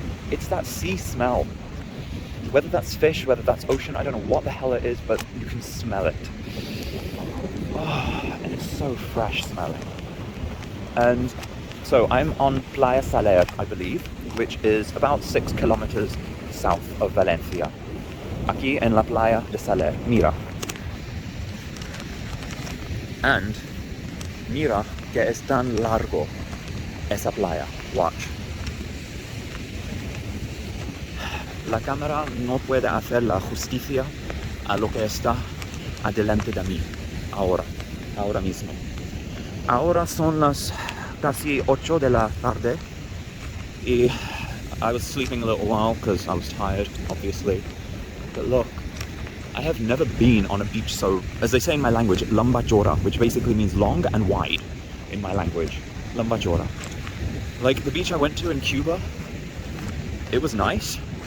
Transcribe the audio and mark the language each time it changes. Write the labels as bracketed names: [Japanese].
[English] It's that sea smell. Whether that's fish, whether that's ocean, I don't know what the hell it is, but you can smell it. Oh, and it's so fresh smelling. And So I'm on Playa Saler, I believe, which is about 6 kilometers south of Valencia. [Spanish] Aquí en la Playa de Saler, mira. And mira que es tan largo esa playa. Watch. La cámara no puede hacer la justicia a lo que está adelante de mí. Ahora mismo. Ahora son las casi 8 de la tarde. [English] Y I was sleeping a little while because I was tired, obviously. But look, I have never been on a beach so, as they say in my language, lambajora, which basically means long and wide in my language. Lambajora. Like the beach I went to in Cuba, it was nice.